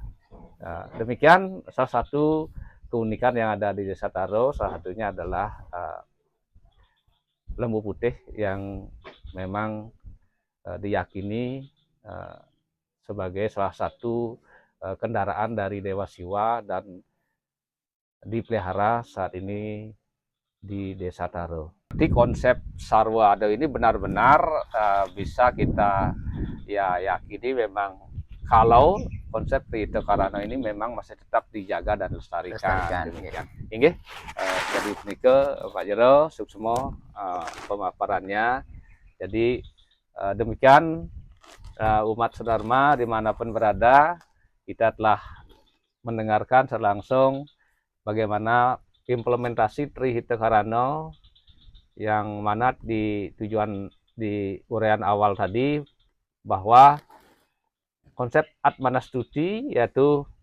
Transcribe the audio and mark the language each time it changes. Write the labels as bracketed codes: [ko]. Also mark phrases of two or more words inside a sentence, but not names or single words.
[id] Demikian salah satu keunikan yang ada di Desa Taro, salah satunya adalah lembu putih yang memang diyakini sebagai salah satu kendaraan dari Dewa Siwa dan dipelihara saat ini di Desa Taro. Jadi konsep Sarwa Ado ini benar-benar bisa kita yakini memang kalau konsep Trihita Karana ini memang masih tetap dijaga dan dilestarikan. Inggih, jadi nike Pak Jero Suksmo pemaparannya. Jadi demikian umat Sedharma dimanapun berada, kita telah mendengarkan secara langsung bagaimana implementasi Trihita Karana yang mana di tujuan di uraian awal tadi bahwa konsep Atmanastuti yaitu